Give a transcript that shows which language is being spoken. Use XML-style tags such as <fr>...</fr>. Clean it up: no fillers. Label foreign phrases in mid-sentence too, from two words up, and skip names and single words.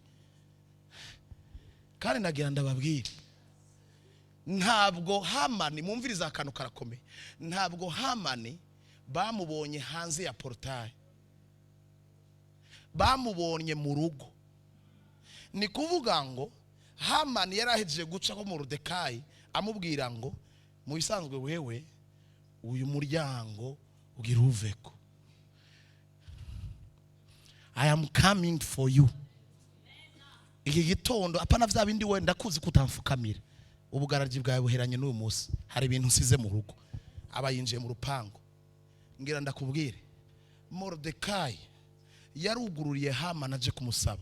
<rn>Kandi nagira ndababwira, ntabwo Hamani, mumviriza akantu karakomeye, ntabwo Hamani bamubonye hanze ya portail, bamubonye mu rugo. Ni kuvuga ngo Hamani yarahejeje guca ko Morodekayi amubwira ngo mu bisanzwe wewe uyu muryango ugira uveko,</rn> <en>I am coming for you.</en> <rn>Iki gitondo apana vya bindi we ndakuzi kutamfukamira. Ubugaraji bwawe buheranye n'uyu Musi, hari ibintu nsize mu rugo. Aba yinjiye mu rupango, ngira ndakubwire, Morodekayi yarugururiye Hamani aje kumusaba.</rn>